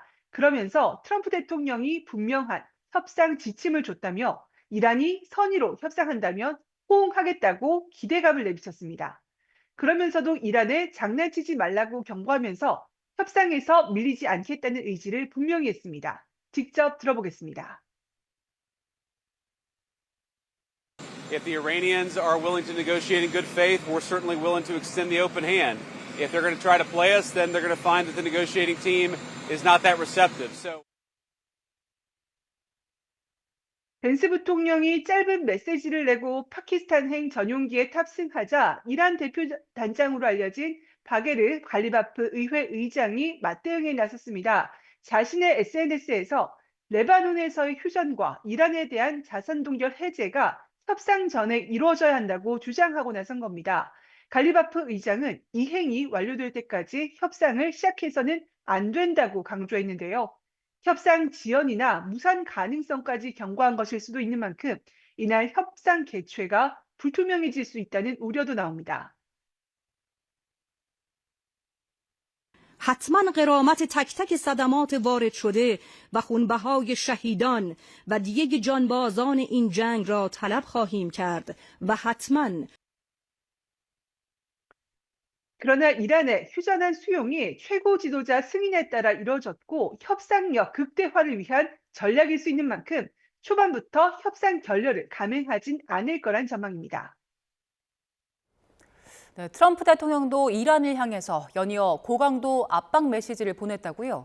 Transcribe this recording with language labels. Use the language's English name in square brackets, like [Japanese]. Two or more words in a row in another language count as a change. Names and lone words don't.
[Korean] 그러면서 트럼프 대통령이 분명한 협상 지침을 줬다며 이란이 선의로 협상한다면 호응하겠다고 기대감을 내비쳤습니다. 그러면서도 이란에 장난치지 말라고 경고하면서 협상에서 밀리지 않겠다는 의지를 분명히 했습니다. 직접 들어보겠습니다. [English] If the Iranians are willing to negotiate in good faith, we're certainly willing to extend the open hand. If they're going to try to play us, then they're going to find that the negotiating team is not that receptive. [Korean] 벤스 부통령이 짧은 메시지를 내고 파키스탄행 전용기에 탑승하자 이란 대표 단장으로 알려진 바게르 갈리바프 의회 의장이 맞대응에 나섰습니다. 자신의 SNS에서 레바논에서의 휴전과 이란에 대한 자산 동결 해제가 협상 전에 이루어져야 한다고 주장하고 나선 겁니다. 갈리바프 의장은 이 행이 완료될 때까지 협상을 시작해서는 안 된다고 강조했는데요. 협상 지연이나 무산 가능성까지 경고한 것일 수도 있는 만큼 이날 협상 개최가 불투명해질 수 있다는 우려도 나옵니다. [Persian] حتما غرامت تک تک صدمات وارد شده و خونبهای شهیدان و دیگ جانبازان این جنگ را طلب خواهیم کرد و حتما [Korean] 그러나 이란의 휴전한 수용이 최고 지도자 승인에 따라 이뤄졌고 협상력 극대화를 위한 전략일 수 있는 만큼 초반부터 협상 결렬을 감행하진 않을 거란 전망입니다. 네, 트럼프 대통령도 이란을 향해서 연이어 고강도 압박 메시지를 보냈다고요?